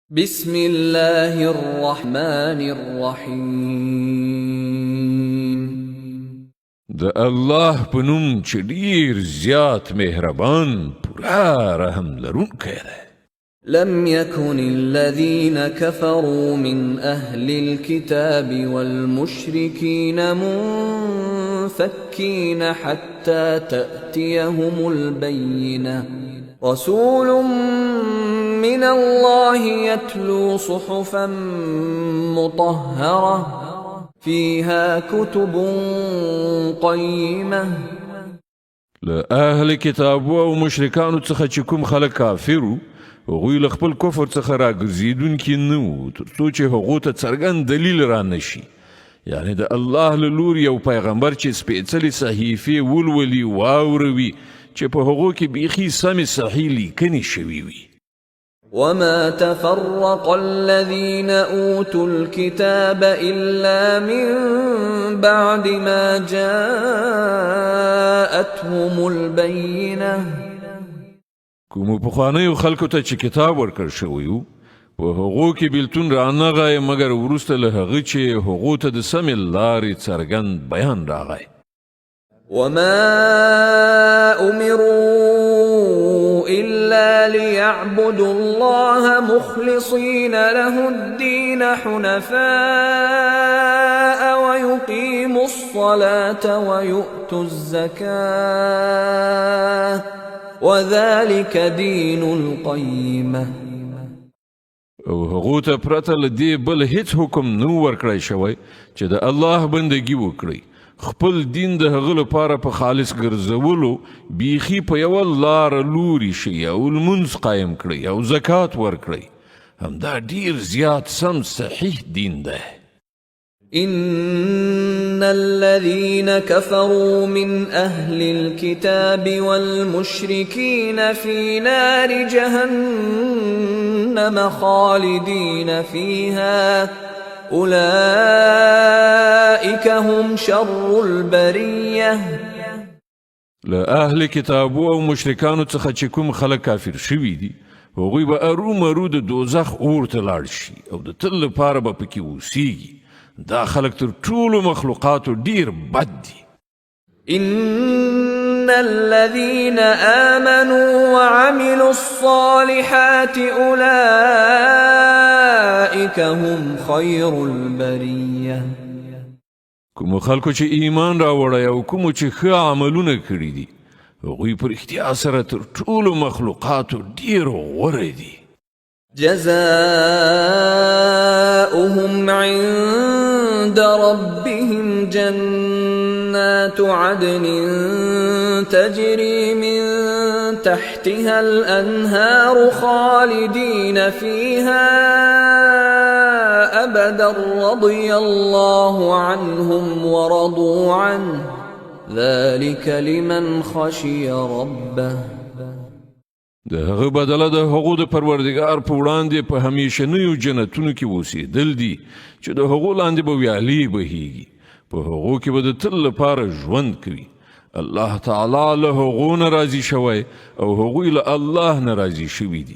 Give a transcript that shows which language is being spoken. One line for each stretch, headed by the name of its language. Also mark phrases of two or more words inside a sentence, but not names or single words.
Arabic: بسم الله الرحمن الرحيم.
Pashto: د الله په نوم چې ډیر زیات مهربان پورا رحم لرونکی دی.
Arabic: لم يكن الذين كفروا من أهل الكتاب والمشركين منفكين حتى تأتيهم البينة رسول من الله يتلو صحفا مطهرة فيها كتب قيمة.
Pashto: له اهل کتاب او مشرکانو څخه چې کوم خلک کافرو هغوی له خپل کفر څخه راګرځېدونکي نه وو تر څو چې هغو ته څرګند دلیل را نشي، یعنی د الله له لوري یو پیغمبر چې سپېڅلې صحیفې ولولي واوروي چې په هغو کې بیخي سمې صحیح لیکنې شوي وي.
Arabic: وما تفرق الذين أوتوا الكتاب إلا من بعد ما جاءتهم البينة.
Pashto: کومو پخوانیو خلکو ته چې کتاب ورکړ شوی و په هغو کې بیلتون رانغی مګر وروسته له هغه چې هغو ته د سمې لارې څرګند بیان راغی. وما أمروا إلا ليعبدوا الله مخلصين له الدين حنفاء ويقيموا الصلاة ويؤتوا الزكاة وذلك دين القيمة. او هغو ته پرته له دې بل هیڅ حکم نو ورکړی شوی چې د الله بندګي وکړي. خپل دین د هغه لپاره په خالص ګرځولو بیخي په یوه لاره لوري شي او لمونځ قایم کړئ او زکات ورکړئ. همدا ډیر زیات سم صحیح دین دی.
Arabic: إن الذين كفروا من أهل الكتاب والمشركين في نار جهنم خالدين فيها أولئك هم شر البرية.
Pashto: له اهل کتابو او مشرکانو څخه چې کوم خلک کافر شوي دي هغوی به ارومرو د دوزخ اور ته لاړ شي او د تل لپاره به پکې اوسیږي. دا خلک تر ټولو مخلوقاتو ډیر بد دي.
Arabic: إن الذين آمنوا وعملوا الصالحات أولئك هم خير البرية.
Pashto: کوم خلکو چې ایمان راوړی او کوم چې ښه عملونه کړي دي هغوی په رښتیا سره تر ټولو مخلوقاتو ډیر غوره دي.
Arabic: جزاؤهم عند ربهم جنات عدن تجري من تحتها الأنهار خالدين فيها أبدا رضي الله عنهم ورضوا عنه ذلك لمن خشي ربه.
Pashto: د هغه بدله د هغو د پروردګار په وړاندې په همیشنیو جنتونو کې اوسېدل دي چې د هغو لاندې به ویالې بهیږي. په هغو کې به د تل لپاره ژوند کوي. الله تعالی له هغو نه راضي شوی او هغوی له الله نه راضي شوي دي.